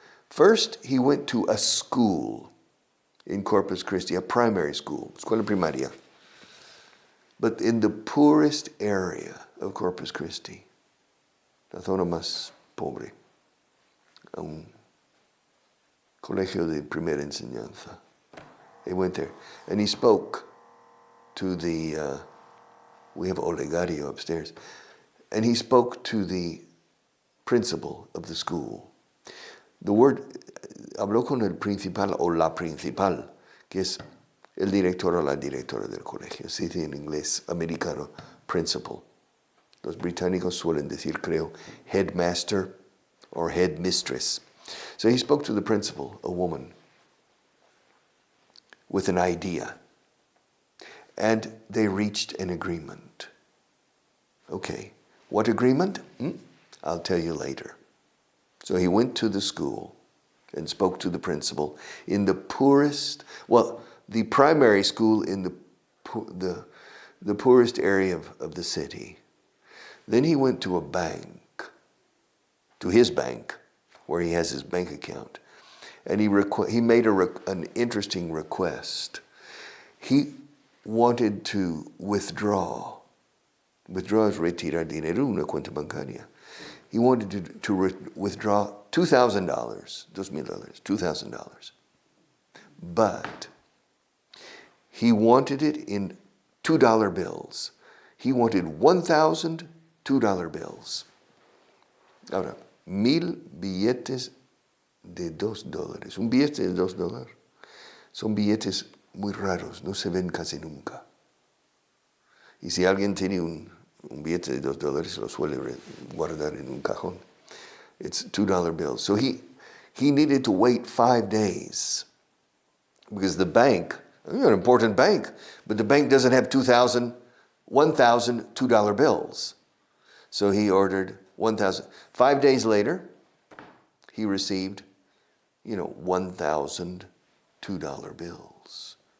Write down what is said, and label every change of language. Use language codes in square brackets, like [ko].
[en] First, he went to a school in Corpus Christi, a primary school, [es] escuela primaria, [en] but in the poorest area of Corpus Christi, [es] la zona más pobre, un colegio de primera enseñanza. [en] He went there, and he spoke to the, we have Olegario upstairs, and he spoke to the principal of the school. The word, [es] habló con el principal o la principal, que es el director o la directora del colegio. Se dice en inglés americano, principal. Los británicos suelen decir, creo, [en] headmaster or headmistress. So he spoke to the principal, a woman, with an idea. And they reached an agreement. Okay, what agreement? I'll tell you later. So he went to the school and spoke to the principal in the poorest, the primary school in the poorest area of the city. Then he went to a bank, to his bank, where he has his bank account, and he made an interesting request. He wanted to withdraw. [es] Withdraw es retirar dinero en una cuenta bancaria. [en] He wanted to withdraw $2,000, $2,000, $2,000. But he wanted it in $2 bills. He wanted 1,000 $2 bills. [es] Ahora, 1,000 billetes de $2. Un billete de $2 son billetes muy raros, no se ven casi nunca. Y si alguien tiene un billete de $2, lo suele guardar en un cajón. [en] It's $2 bills. So he needed to wait 5 days because the bank, an important bank, but the bank doesn't have 1,000 $2 bills. So he ordered 1,000. 5 days later, he received, 1,000 $2 bills.